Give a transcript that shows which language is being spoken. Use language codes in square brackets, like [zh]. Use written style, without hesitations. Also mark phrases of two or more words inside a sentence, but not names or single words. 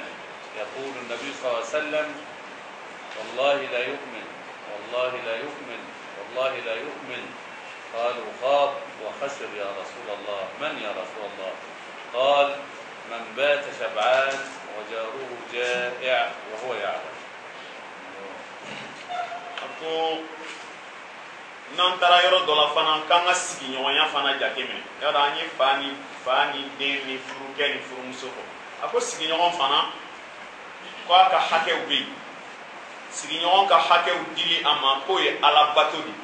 [ar] يقول النبي صلى الله عليه وسلم: والله لا يؤمن، والله لا يؤمن، والله لا يؤمن. قالوا: خاب وخسر يا رسول الله. من يا رسول الله؟ قال: من بات شبعان وجاره جائع وهو يعلم. [bm] Ako n'an taara yɔrɔ dɔ la fana k'an ka sigiɲɔgɔnya fana jateminɛ. Yɔrɔ an ye fa ni den ni furukɛ ni furumuso fɔ. A ko sigiɲɔgɔn fana ko a ka hakɛw bɛ yen. Sigiɲɔgɔn ka hakɛw dili a ma k'o ye alabato de.